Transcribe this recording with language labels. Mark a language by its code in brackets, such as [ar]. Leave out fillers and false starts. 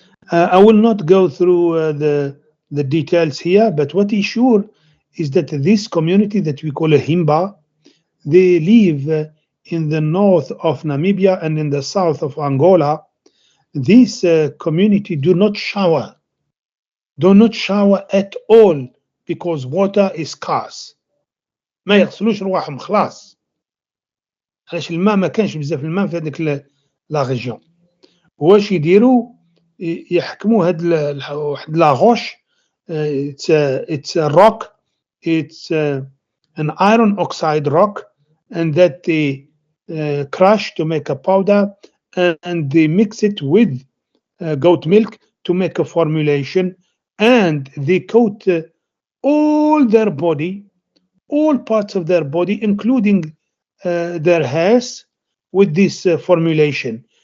[en] I will not go through the details here, but what is sure is that this community that we call a Himba, they live in the north of Namibia and in the south of Angola. This community do not shower at all because water is scarce. [ar] ما يغسلوش رواحهم خلاص. علاش الماء ما كانش بزاف الماء في هذيك لا ريجيون. واش يديروا يحكموا هاد واحد لا غوش [en] it's a rock, it's an iron oxide rock, and that they crush to make a powder, and they mix it with goat milk to make a formulation, and they coat all their body, all parts of their body, including their hairs, with this formulation.